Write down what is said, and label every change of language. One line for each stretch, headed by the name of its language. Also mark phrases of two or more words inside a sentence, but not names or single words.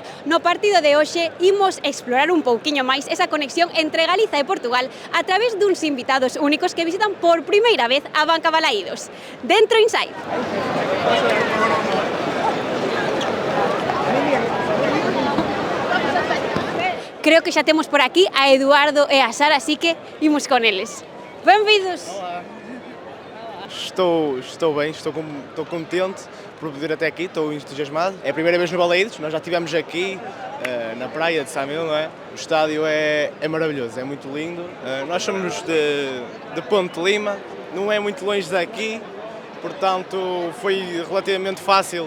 Galician: No partido de hoxe imos explorar un pouquiño máis esa conexión entre Galiza e Portugal a través duns invitados únicos que visitan por primeira vez a Banca Balaídos. Dentro Inside. Creo que xa temos por aquí a Eduardo e a Sara, así que imos con eles. Benvidos!
Portuguese: Estou bem, estou contente por vir até aqui, estou entusiasmado. É a primeira vez no Balaídos, nós já estivemos aqui na praia de Samil, não é? O estádio é maravilhoso, é muito lindo. Nós somos de Ponte de Lima, não é muito longe daqui, portanto foi relativamente fácil.